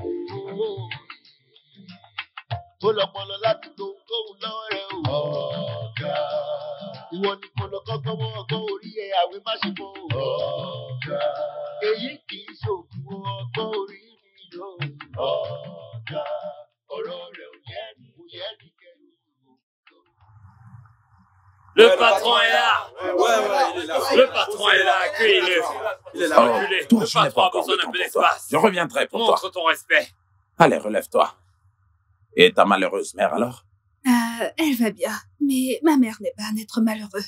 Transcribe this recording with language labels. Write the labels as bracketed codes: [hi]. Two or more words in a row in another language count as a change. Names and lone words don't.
[yo] Ó lọ́pọlọ láti gbohùngbohùn lọ́wọ́ rẹ̀ o. Ọ̀gá. Ìwọ ni kò lọ kọ́gbọ́n mọ́ ọgbọ́n orí ẹ̀ àwẹ̀ má ṣe fọ́ ọ̀gá. Èyí kì í ṣòkun ọgbọ́n orí mi yóò ọ̀gá. Ọ̀rọ̀ rẹ̀ kò yẹ ní kẹ́ni òun ló. [fr] Le patron est là. Ouais, il est là. Le patron est là, accueille-le. Il est là. Reculez. Toi, Le je n'ai patron pas a encore besoin le d'un temps peu pour toi. d'espace. Je reviendrai pour toi. Montre ton respect. Allez, relève-toi. Et ta malheureuse mère alors? Elle va bien, mais ma mère n'est pas un être malheureux.